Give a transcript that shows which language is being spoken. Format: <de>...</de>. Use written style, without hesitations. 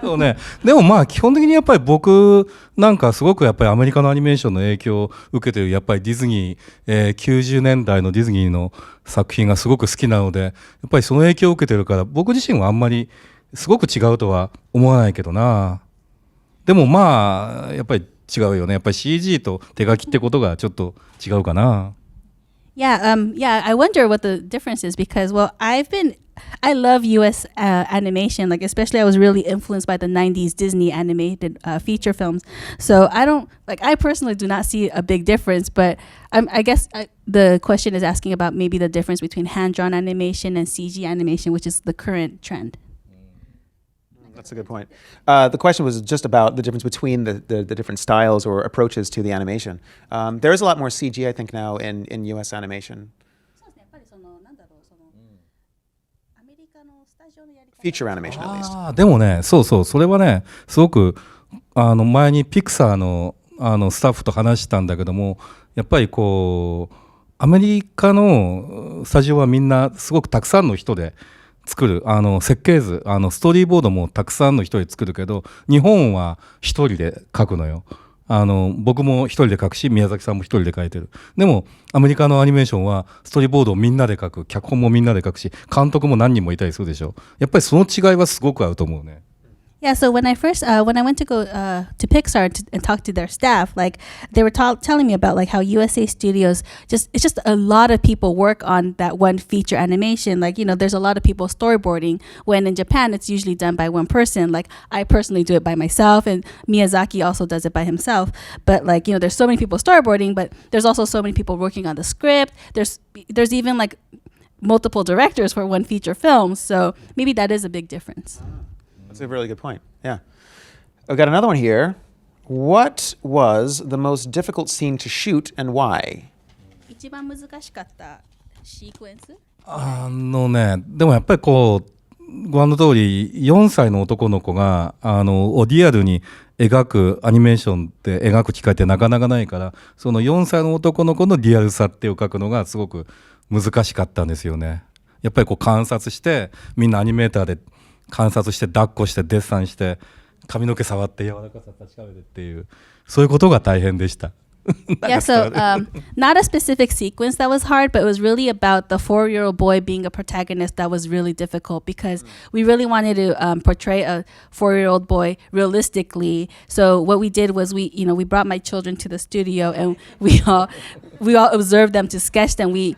<ja>そうね、でも基本的にやっぱり僕なんかすごくやっぱりアメリカのアニメーションの影響を受けてるやっぱりディズニー、90年代のディズニーの作品がすごく好きなので、やっぱりその影響を受けてるから僕自身はあんまりすごく違うとは思わないけどな。でもやっぱり違うよね。やっぱり CG と手書きってことがちょっと違うかな。</ja> <en>Yeah, I wonder what the difference is because, I love U.S. Animation, especially I was really influenced by the 90s Disney animated feature films. So I personally do not see a big difference, but I guess the question is asking about maybe the difference between hand-drawn animation and CG animation, which is the current trend. That's a good point. The question was just about the difference between the different styles or approaches to the animation. There is a lot more CG, I think, now in US animation.</en> <ja>そうですね、やっぱりなんだろう、アメリカのスタジオのやり方。</ja> <en>Feature animation, at least.</en> <ja>でもね、そうそう、それはね、すごく前にピクサーのスタッフと話したんだけども、やっぱりこうアメリカのスタジオはみんなすごくたくさんの人で作る、設計図、ストーリーボードもたくさんの人で作るけど、日本は一人で書くのよ。僕も一人で書くし、宮崎さんも一人で書いてる。でもアメリカのアニメーションはストーリーボードをみんなで書く、脚本もみんなで書くし、監督も何人もいたりするでしょ。やっぱりその違いはすごくあると思うね。</ja> <en>Yeah, so when I went to go to Pixar and talk to their staff, like they were telling me about like how USA Studios it's just a lot of people work on that one feature animation. Like, there's a lot of people storyboarding, when in Japan it's usually done by one person. Like I personally do it by myself, and Miyazaki also does it by himself. But like, there's so many people storyboarding, but there's also so many people working on the script. There's even like multiple directors for one feature film. So maybe that is a big difference. That's a really good point. Yeah. I've got another one here. What was the most difficult scene to shoot and why?</en> <ja>一番難しかったシークエンス？でもやっぱりこうご覧の通り4歳の男の子がリアルに描くアニメーションって描く機会ってなかなかないから、その4歳の男の子のリアルさってを描くのがすごく難しかったんですよね。やっぱりこう観察して、みんなアニメーターで観察して抱っこしてデッサンして髪の毛触って柔らかさ確かめてっていう、そういうことが大変でした。</ja> <en>Yeah, so not a specific sequence that was hard, but it was really about the 4-year-old boy being a protagonist that was really difficult, because we really wanted to portray a 4-year-old boy realistically. So what we did was we brought my children to the studio, and we all observed them to sketch them.</en>